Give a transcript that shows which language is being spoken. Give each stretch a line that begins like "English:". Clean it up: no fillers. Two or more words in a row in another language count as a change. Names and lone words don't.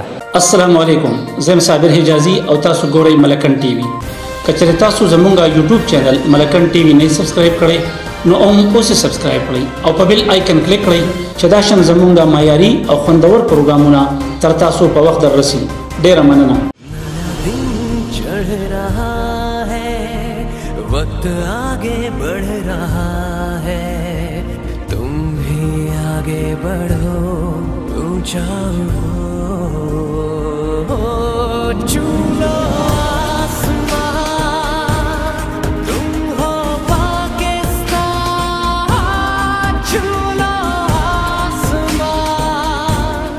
Pashto: السلام علیکم، زه صابر حجازي او تاسو ګورئ ملکنډ ټي وي. که چېرې تاسو زموږ یوټیوب چینل ملکنډ ټي وي نه سبسکرایب کړئ نو اوس سبسکرایب کړئ او په بیل آیکن کلیک کړئ چې دا شان زموږ د معیاري او خوندور پروګرامونه تر تاسو په وخت دررسي. ډېره مننه.
Urdu: وقت آگے بڑھ رہا ہے، تم بھی آگے بڑھو، اونچا اڑو، چھو لو آسمان، تم ہو پاکستان، چھو لو آسمان.